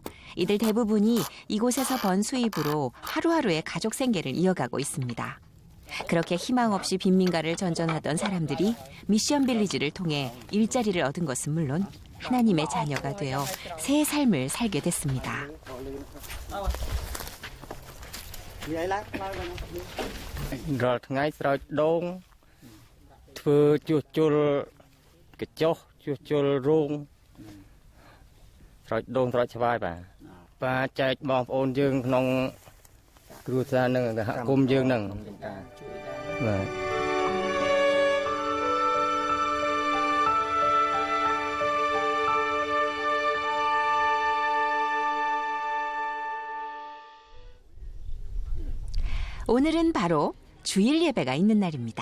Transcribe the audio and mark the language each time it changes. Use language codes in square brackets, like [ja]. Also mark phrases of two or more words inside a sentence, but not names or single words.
[ko] 이들 대부분이 이곳에서 번 수입으로 하루하루의 가족 생계를 이어가고 있습니다. 그렇게 희망 없이 빈민가를 전전하던 사람들이 미션 빌리지를 통해 일자리를 얻은 것은 물론 하나님의 자녀가 되어 새 삶을 살게 됐습니다. [km] រាល់ថ្ងៃស្រោចដូងធ្វើជួសជុលកញ្ចុះជួសជុលរោងស្រោចដូងស្រោចស្វាយបាទចែកបងប្អូនយើងក្នុងគ្រួសារនឹងសហគមន៍យើងនឹងបាទ [ko] 오늘은 바로 주일 예배가 있는 날입니다.